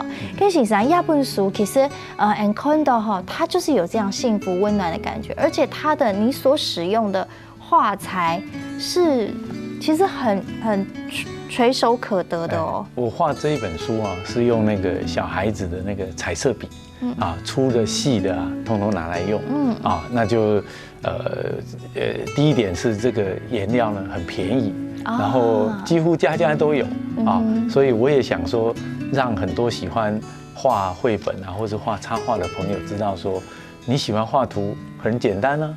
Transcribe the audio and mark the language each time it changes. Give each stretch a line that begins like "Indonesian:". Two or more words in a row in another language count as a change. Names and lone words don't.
Chinese: 跟先生亞本書其實你看到哈，它就是有這樣幸福溫暖的感覺，而且它的你所使用的畫材是其實很垂手可得的哦。我畫這一本書啊，是用那個小孩子的那個彩色筆，粗的細的啊，通通拿來用。那就第一點是這個顏料呢很便宜，然後幾乎家家都有啊，所以我也想說，讓很多喜歡畫繪本啊，或是畫插畫的朋友知道說，你喜歡畫圖很簡單啊。